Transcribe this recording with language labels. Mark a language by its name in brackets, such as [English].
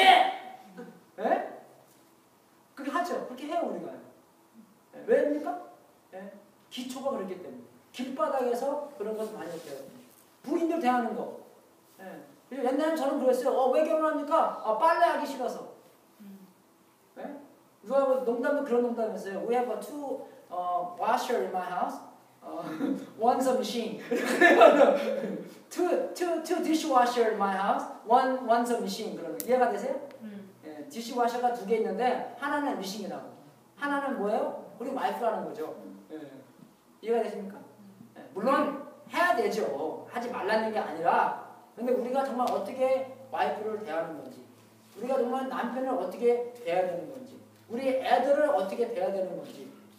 [Korean] 예? 그렇게 하죠. 그렇게 해요 우리가. 왜입니까? 기초가 그렇기 때문에. 길바닥에서 그런 것을 많이 배워요. 부인들 대하는 거. 옛날에 저는 그랬어요. 왜 결혼합니까? 빨래하기 싫어서. 누가 농담도 그런 농담했어요. [English] We have two washer in my house. One's a machine. two dishwasher in my house. One's a machine. [Korean] 그러면 이해가 되세요? 디시워셔가 2개 있는데 하나는 미싱이라고. 하나는 뭐예요? 우리 와이프라는 거죠. 이해가 되십니까? 물론 해야 되죠. 하지 말라는 게 아니라 근데 우리가 정말 어떻게 와이프를 대하는 건지, 우리가 정말 남편을 어떻게 대해야 되는 건지, 우리 애들을 어떻게 대해야 되는 건지.